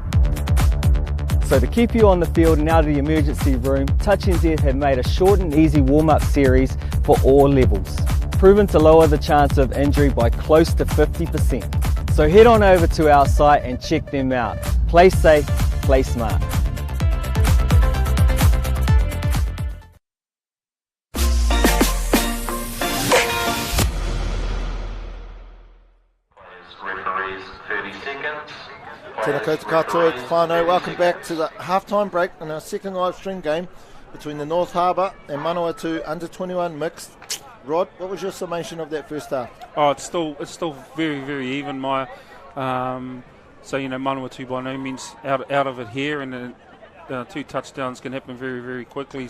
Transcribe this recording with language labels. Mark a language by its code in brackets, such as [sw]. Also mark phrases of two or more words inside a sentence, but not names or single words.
[en] So to keep you on the field and out of the emergency room, Touch NZ have made a short and easy warm-up series for all levels, proven to lower the chance of injury by close to 50%. So head on over to our site and check them out. Play safe, play smart. [mi] Tēnā koutou katoa te whānau. [en] Welcome back to the halftime break in our second live stream game between the North Harbour and Manawatu under 21 mixed. Rod, what was your summation of that first half? Oh, it's still very, very even, Maya. So, Manawatu by no means out of it here, and 2 touchdowns can happen very, very quickly.